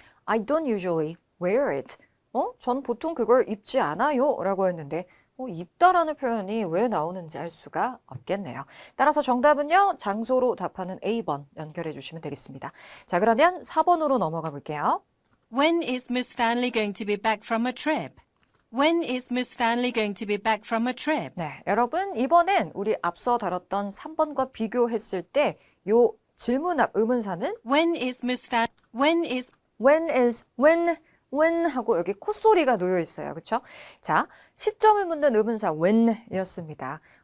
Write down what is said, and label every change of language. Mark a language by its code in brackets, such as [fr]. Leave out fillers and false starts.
[en] I don't usually wear it. [ko] 전 보통 그걸 입지 않아요 라고 했는데 입다라는 표현이 왜 나오는지 알 수가 없겠네요. 따라서 정답은요. 장소로 답하는 A번 연결해 주시면 되겠습니다. 자, 그러면 4번으로 넘어가 볼게요. [en] When is Miss Stanley going to be back from a trip? When is Miss Stanley going to be back from a trip? [ko] 네, 여러분 이번엔 우리 앞서 다뤘던 3번과 비교했을 때 요 질문 앞 의문사는 [en] When is [ko] when 하고 여기 콧소리가 놓여 있어요. 그렇죠? 자, 시점을 묻는 의문사 when이었습니다.